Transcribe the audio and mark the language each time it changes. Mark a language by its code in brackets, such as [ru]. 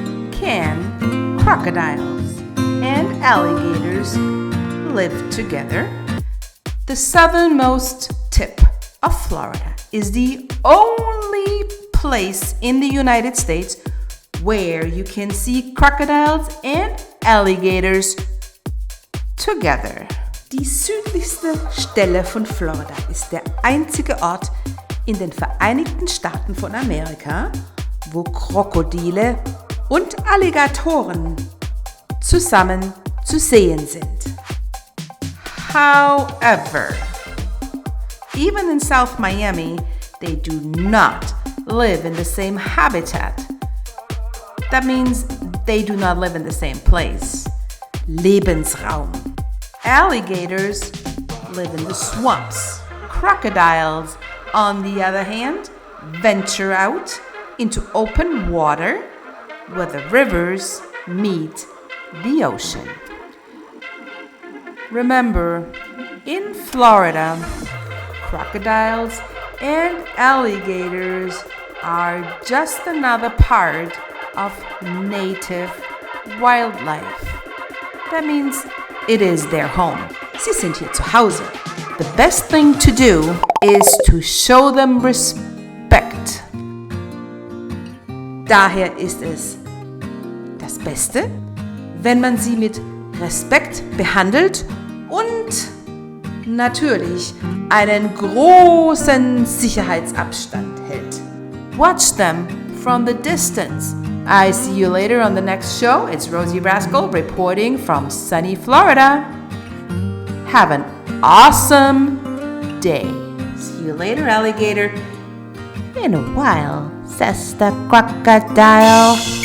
[en] Can crocodiles and alligators live together? The southernmost tip of Florida is the only place in the United States where you can see crocodiles and alligators together. [de] Die südlichste Stelle von Florida ist der einzige Ort in den Vereinigten Staaten von Amerika, wo Krokodile und Alligatoren zusammen zu sehen sind. [en] However, even in South Miami, they do not live in the same habitat. That means they do not live in the same place. Lebensraum. Alligators live in the swamps. Crocodiles, on the other hand, venture out into open water where the rivers meet the ocean. Remember, in Florida, crocodiles and alligators are just another part of native wildlife. That means it is their home. [de] Sie sind hier zu Hause. [en] The best thing to do is to show them respect. [de] Daher ist es das Beste, wenn man sie mit Respekt behandelt und natürlich einen großen Sicherheitsabstand hält. [en] Watch them from the distance. I see you later on the next show. It's Rosie Rascal reporting from sunny Florida. Have an awesome day. See you later, alligator. In a while, says the crocodile.